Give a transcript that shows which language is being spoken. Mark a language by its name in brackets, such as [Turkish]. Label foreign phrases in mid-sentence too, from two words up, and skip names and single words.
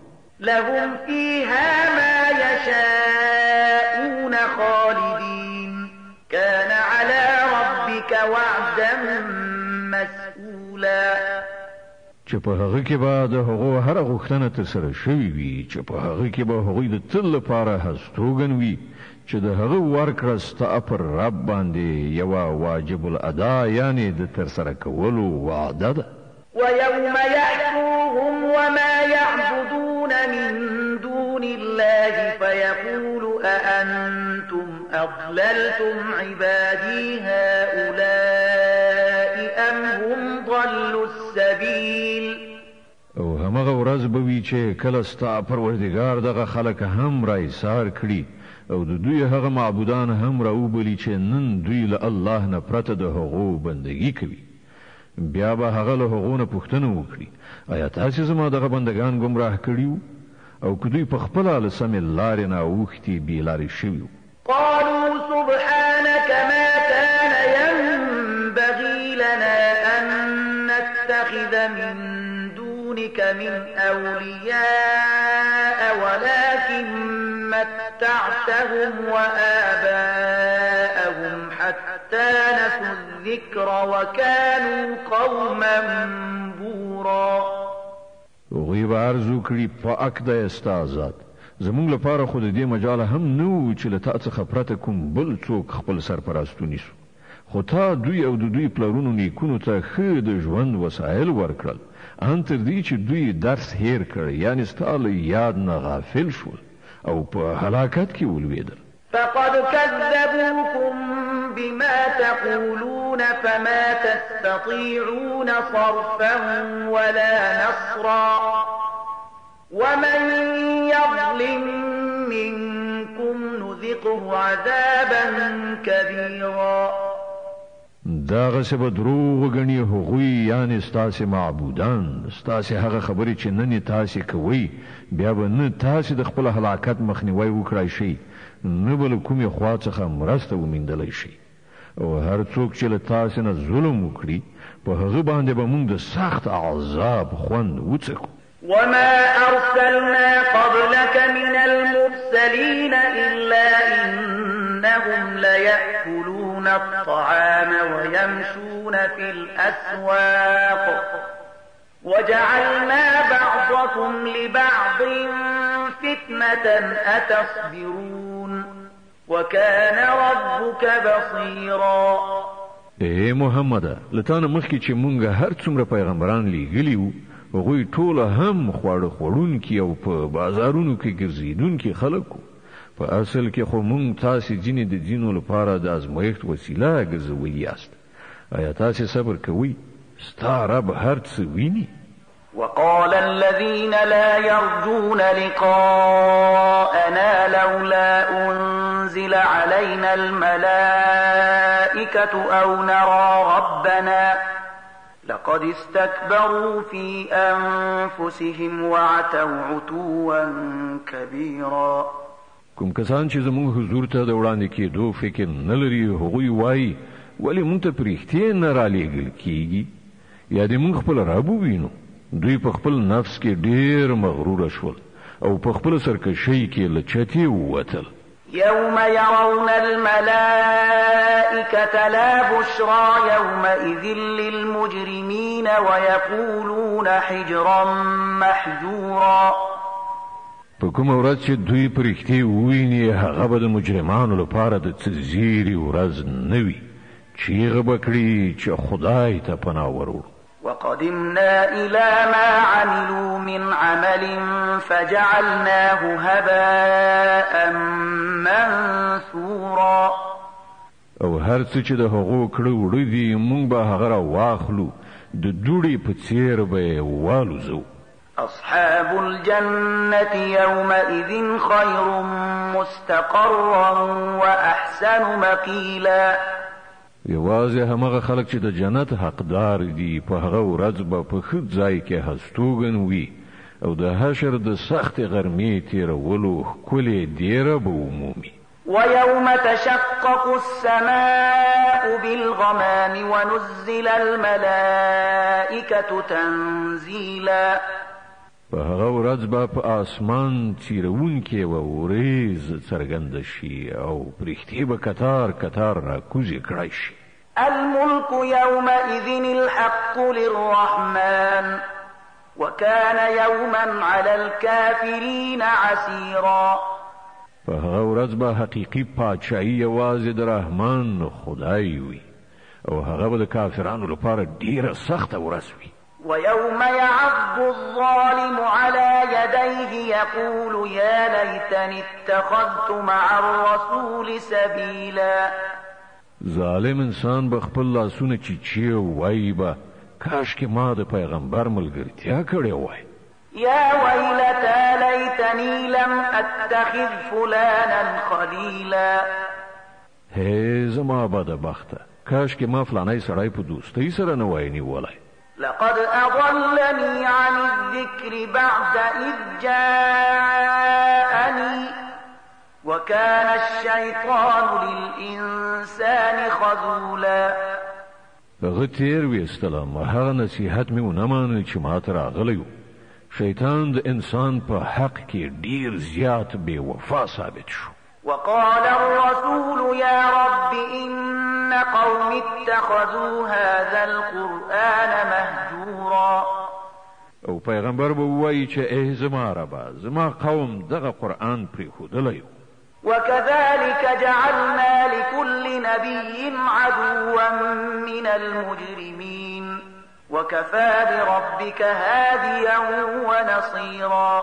[Arabic] لهم فيها ما يشاءون خالدين كان على ربك وعدا مسئولا. [Pashto] چې په هغه کې به د هغو هره غوښتنه ترسره شوې وي چې په هغه کې به هغوی د تل لپاره هستوګن وي چې د هغه ورکړه ستا پر رب باندې یوه واجب الادا یعنی د ترسره کولو وعده ده. [Arabic] ويوم يحشرهم وما يعبدون من دون الله فيقول أأنتم أضللتم عبادي هؤلاء أم هم ضلوا السبيل. [Pashto] او همغه ورځ به وي چې کله ستا پروردګار دغه خلک هم را ایثار کړي او د دوی هغه معبودان هم را وبلي چې نن دوی له الله نه پرته د هغو بندګي کوي. بیا به هغه له هغو نه پوښتنه وکړي آیا تاسې زما دغه بندګان ګمراه کړي او که دوی په خپله له سمې لارې نه اوښتي بې لارې شوي. [Arabic] قالوا سبحانك ما كان ينبغي لنا أن نتخذ من دونك من أولياء ولكن متعتهم وآباءهم حتى نسوا الذكر وكانوا قوما بورا. [Pashto] هغوی به عرض وکړي پاک دی ستا ذات زموږ لپاره خو د دې مجاله هم نه و چې له تا څخه پرته کوم بل څوک خپل سرپرست ونیسو خو تا دوی او د دوی پلرونو نیکونو ته ښه د ژوند وسایل ورکړل ان تر دې چې دوی درس هیر کړ یعنی ستا له یاد نه غافل شول او په هلاکت کې ولوېدل. [Arabic] فقد كذبوكم بما تقولون فما تستطيعون صرفا ولا نصرا ومن يظلم منكم نذقه عذابا كبيرا. [Pashto] داغه څه به دروغ غني هغوی یعنی ستاسې معبودان ستاسې هغه خبرې چې نن تاسې کوي بیا به نه تاسې د خپل هلاکت مخنیوي وکړای شي نه به له کومې خوا څخه مرسته وموندلی شي او هر څوک چې له تاسې نه ظلم وکړي په هغه باندې به موږ د سخت عذاب خوند وڅکو. [Arabic] وما أرسلنا قبلك من المرسلين إلا إنهم ليأكلون الطعام ويمشون في الأسواق وجعلنا بعضكم لبعض فتنة أتصبرون وكان ربك بصيرا. [Pashto] اے محمد لتانه مخکې چې مونږ هر څومره پیغمبران لیږلي وو هغوی ټول هم خواړه خوړونکي او په بازارونو کې ګرځېدونکي خلک وو په اصل کې خو مونږ تاسې ځینې د ځینو لپاره د ازمایښت وسیله ګرځولي یاست آیا تاسې صبر کوئ ستا رب هر څه ویني [Arabic] وقال الذين لا يرجون لقاءنا لولا أنزل علينا الملائكة أو نرى ربنا لقد استكبروا في أنفسهم وعتوا عتوا كبيرا [Pashto] کوم کسان چې زموږ حضور ته د وړاندې کېدو فکر نه لري هغوی وایي ولې مونږ ته پرېښتې نه رالیږل کېږي یا دې مونږ خپل رب ووینو دوی په خپل نفس کې ډېر مغروره شول او په خپل سرکشۍ کې له چتې ووتل [Arabic] يوم يرون الملائكة لا بشرى يومئذ للمجرمين ويقولون حجرا محجورا [Pashto] په کومه ورځ چې دوی پرېښتې وویني هغه به د مجرمانو لپاره د څه زیري ورځ نه وي چیغه به کړي چې خدای ته پناه وروړو [Arabic] وقدمنا إلى ما عملوا من عمل فجعلناه هباء منثورا [Pashto] او هر څه چې د هغو کړه وړه دي مونږ به هغه راواخلو د دوړې په څېر به یې والوزو [Arabic] أصحاب الجنة يومئذ خير مستقرا وأحسن مقيلا [Pashto] یوازې همغه خلک چې د جنت حقدار دي په هغه ورځ به په ښه ځای کې هستوګن وي او د حشر د سختې غرمې تېرولو ښکلې دیره به ومومي [Arabic] ويوم تشقق السماء بالغمام ونزل الملائكة تنزيلا [Pashto] په هغه ورځ به په آسمان څیرونکې و وریځ څرګنده شي او پرښتې به کتار کتار راکوزې کړی شي [Arabic] الملك يومئذ الحق للرحمن وكان يوما على الكافرين عسيرا [Pashto] په هغه ورځ به حقیقي پاچاهي یوازې د رحمان خدای وي او هغه به د کافرانو لپاره ډیره سخته ورځ وي [Arabic] ويوم يعض الظالم على يديه يقول يا ليتني اتخذت مع الرسول سبيلا [Pashto] ظالم انسان به خپل لاسونه چیچي وایي به کاشکې ما د پیغمبر ملګرتیا کړې وای [Arabic] يا ويلتى ليتني لم اتخذ فلانا خليلا [Pashto] هی زما بدبخته کاشکې ما فلانی سړی په دوستۍ سره نه وای نیولی [Arabic] لقد أضلني عن الذكر بعد إذ جاءني وكان الشيطان للإنسان خذولا [Pashto] هغه تیر ویستلم هغه نصیحت مې ونه منل چې ما ته راغلی و شیطان د انسان په حق کې ډیر زیات بې وفا ثابت شو [Arabic] وقال الرسول يا رب إن قوم اتخذوا هذا القرآن مهجورا [Pashto] او پیغمبر به وایي چې ای زما ربا زما قوم دغه قرآن پرېښودلی [Arabic] وكذلك جعلنا لكل نبي عدوا من المجرمين وكفى بربك هاديا ونصيرا